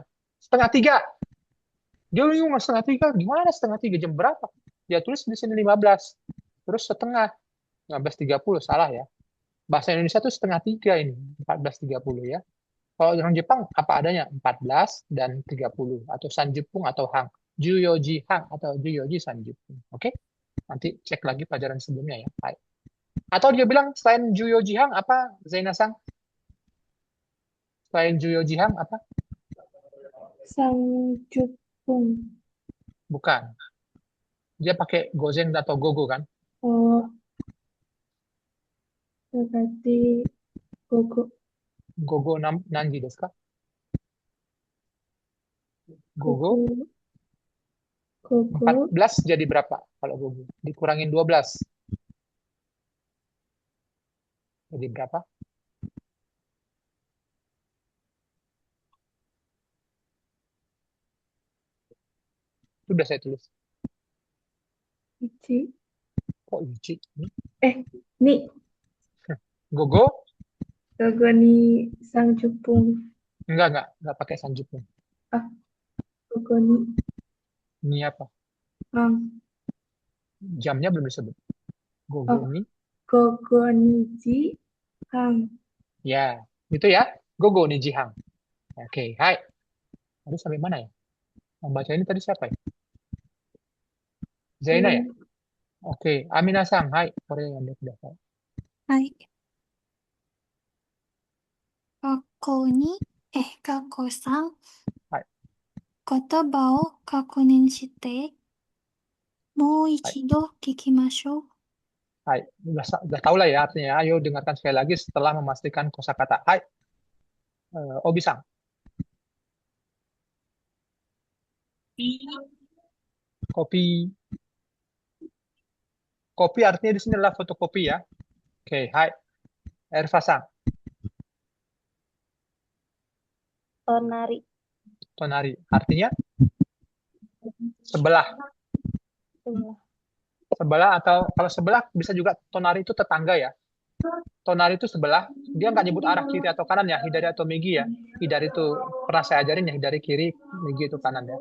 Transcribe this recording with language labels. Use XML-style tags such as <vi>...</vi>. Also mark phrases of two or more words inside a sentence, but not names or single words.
<id>Setengah 3. Dia bingung setengah 3. Gimana setengah 3? Jam berapa? Dia tulis di sini 15. Terus setengah. 15.30. Salah ya. Bahasa Indonesia itu setengah 3 ini. 14.30 ya. Kalau orang Jepang apa adanya 14 dan 30 atau sanjupung atau hang.</id> <ja>十四時半 atau 十四時三十分.</ja> <id>Oke? Nanti cek lagi pelajaran sebelumnya ya. Baik. Atau dia bilang selain</id> <ja>十四時半</ja> <id>apa Zainasang? Selain</id> <ja>十四時半</ja> <id>apa? Sangjupung. Bukan. Dia pakai gozen atau gogo kan? Oh, berarti gogo.</id> <ja>午後何時ですか？午後</ja> <id>Gogo. 14 jadi berapa kalau gogo? Dikurangin 12. Jadi berapa? Sudah saya tulis. Ichi. Kok ichi? Ni. Gogo?</id> <ja>午後二三十分.</ja> <id>Enggak pakai sanjupung.</id> <ja>午後二</ja> <id>Ini apa? hang. Jamnya belum disebut. Gogo Oh. ni.</id> <ja>午後二時半.</ja> <id>Ya, itu ya.</id> <ja>午後二時半.</ja> <id>Oke, hai. Tadi sampai mana ya? Yang baca ini tadi siapa ya? Zaina ya? Oke, Amina-san, hai. Korea yang sudah tahu.</id> <ja>はい。学校に、学校さん、はい。言葉を確認して、もう一度聞きましょう。</ja> <id>Hai, udah tahu lah ya artinya. Ayo dengarkan sekali lagi setelah memastikan kosakata. Hai, Obi-san. Kopi. Kopi artinya di sini adalah fotokopi ya. Oke, hai. Erfa-san. Tonari. Tonari. Artinya sebelah. Sebelah. Sebelah atau kalau sebelah bisa juga tonari itu tetangga ya. Tonari itu sebelah. Dia nggak nyebut arah kiri atau kanan ya. Hidari atau migi ya. Hidari itu pernah saya ajarin ya. Hidari kiri, migi itu kanan ya.</id>